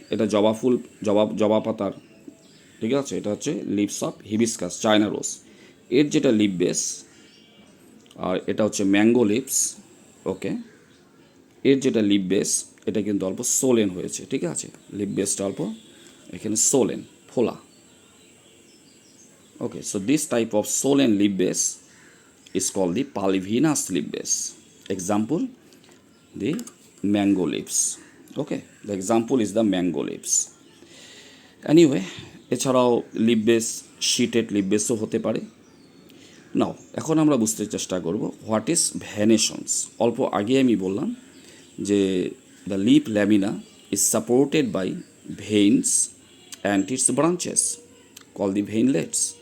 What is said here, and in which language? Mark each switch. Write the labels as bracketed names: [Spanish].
[Bangla] এটা জবা ফুল, জবা পাতার, ঠিক আছে, এটা হচ্ছে [English] leaves of hibiscus China rose, [Bangla] এর যেটা লিপ বেস, আর এটা হচ্ছে ম্যাঙ্গো লিভস, ওকে, এর যেটা লিপ বেস এটা কিন্তু অল্প সোলেন হয়েছে, ঠিক আছে, লিপ বেসটা অল্প এখানে সোলেন ফোলা। [English] Okay, so this type of swollen leaf base is called the polyvenous leaf base. Example, the mango leaves. Okay, the example is the mango leaves. [Bangla] Anyway, এছাড়াও লিপ বেস শিটেড লিপ বেসও হতে পারে। নাও এখন আমরা বুঝতে চেষ্টা করব [English] What is venations. [Bangla] অল্প আগে আমি বললাম যে [English] The leaf lamina is supported by veins and its branches call the veinlets.